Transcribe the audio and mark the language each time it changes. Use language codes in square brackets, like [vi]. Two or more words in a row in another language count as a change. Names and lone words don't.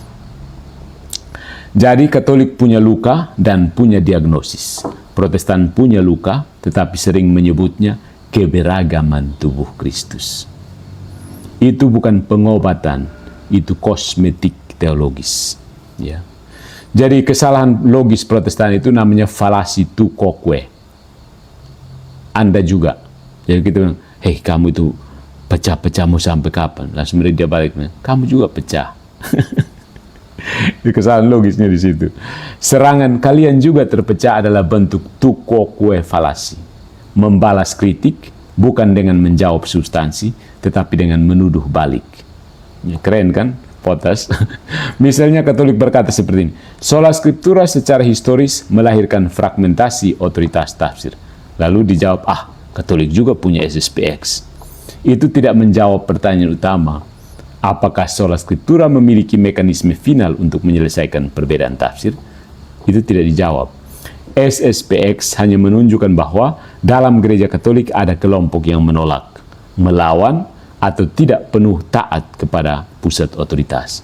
[id] Jadi Katolik punya luka dan punya diagnosis. Protestan punya luka, tetapi sering menyebutnya keberagaman tubuh Kristus. Itu bukan pengobatan, itu kosmetik teologis. Ya. Jadi kesalahan logis Protestan itu namanya falasi [la] tu quoque. [id] Anda juga. Jadi kita bilang, hei kamu itu pecah-pecah mau sampai kapan? Langsung dia balik, kamu juga pecah. Itu kesalahan logisnya di situ. Serangan kalian juga terpecah adalah bentuk [la] tu quoque [id] falasi. Membalas kritik bukan dengan menjawab substansi, tetapi dengan menuduh balik. Ya, keren kan? Potas. Misalnya Katolik berkata seperti ini, [la] sola scriptura [id] secara historis melahirkan fragmentasi otoritas tafsir. Lalu dijawab, Katolik juga punya SSPX. Itu tidak menjawab pertanyaan utama, apakah [la] sola scriptura [id] memiliki mekanisme final untuk menyelesaikan perbedaan tafsir? Itu tidak dijawab. SSPX hanya menunjukkan bahwa dalam gereja Katolik ada kelompok yang menolak, melawan, atau tidak penuh taat kepada pusat otoritas.